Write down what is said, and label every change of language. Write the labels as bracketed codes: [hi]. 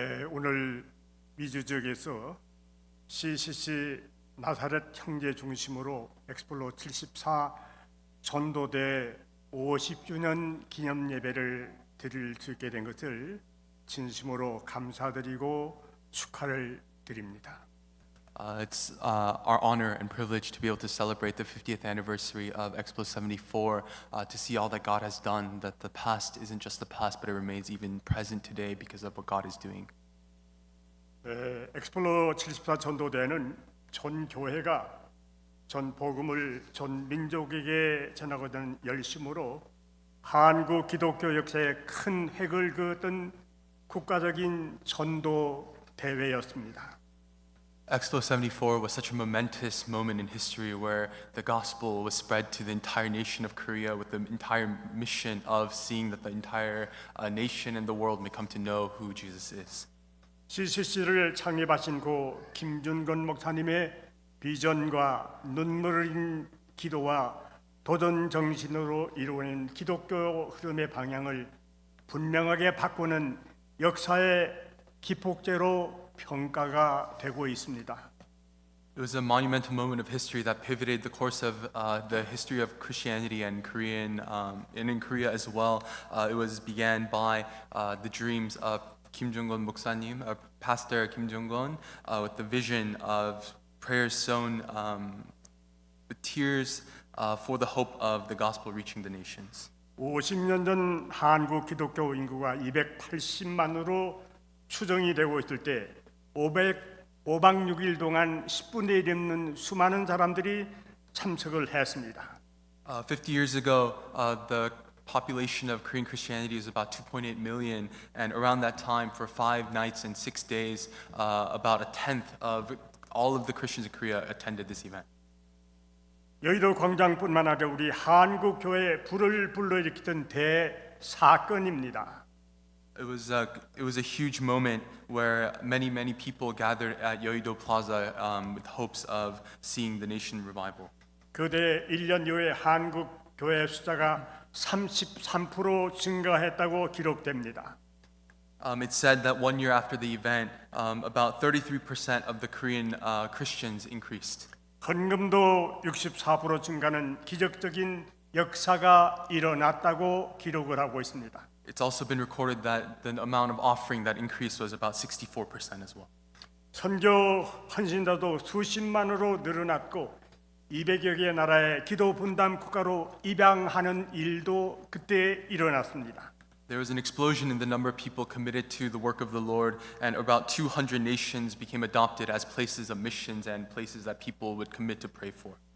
[ko] 오늘 미주 지역에서 CCC 나사렛 형제 중심으로 엑스플로 74 전도대 50주년 기념 예배를 드릴 수 있게 된 것을 진심으로 감사드리고 축하를 드립니다. [en] It's our honor and privilege to be able to celebrate the 50th anniversary of Explo 74, to see all that God has done, that the past isn't just the past, but it remains even present today because of what God is doing. [ko] 엑스플로 74 전도대는 전 교회가 전 복음을 전 민족에게 전하고자 열심으로 한국 기독교 역사에 큰 획을 그었던 국가적인 전도 대회였습니다. [en] Explo 74 was such a momentous moment in history where the gospel was spread to the entire nation of Korea with the entire mission of seeing that the entire nation and the world may come to know who Jesus is. [ko] CCC를 창립하신 고 김준건 목사님의 비전과 눈물 흘린 기도와 도전 정신으로 이루어낸 기독교 흐름의 방향을 분명하게 바꾸는 역사의 기폭제로 평가가 되고 있습니다. [en] It was a monumental moment of history that pivoted the course of the history of Christianity and Korean, and in Korea as well. It was began by the dreams of Kim Jung-gun 목사님, Pastor Kim Jung-gun, with the vision of prayers sown with tears for the hope of the gospel reaching the nations. [ko] 50년 전 한국 기독교 인구가 280만으로 추정이 되고 있을 때 5박 6일 동안 10분의 1이 넘는 수많은 사람들이 참석을 했습니다. [en] 50 years ago, the population of Korean Christianity is about 2.8 million, and around that time, for 5 nights and 6 days, about a tenth of all of the Christians in Korea attended this event. [ko] 여의도 광장뿐만 아니라 우리 한국 교회에 불을 불러일으키던 대사건입니다. [en] It was a huge moment where many people gathered at Yeouido Plaza with hopes of seeing the nation revival. [ko] 그때 1년 이후에 한국 교회 숫자가 33% 증가했다고 기록됩니다. [en] It's said that 1 year after the event, about 33% of the Korean Christians increased. [ko] 헌금도 64% 증가는 기적적인 역사가 일어났다고 기록을 하고 있습니다. [en] It's also been recorded that the amount of offering that increased was about 64% as well. [ko] 선교 헌신자도 수십만으로 늘어났고 200여 개의 나라의 기도 분담 국가로 입양하는 일도 그때 일어났습니다. [en] There was an explosion in the number of people committed to the work of the Lord, and about 200 nations became adopted as places of missions and places that people would commit to pray for.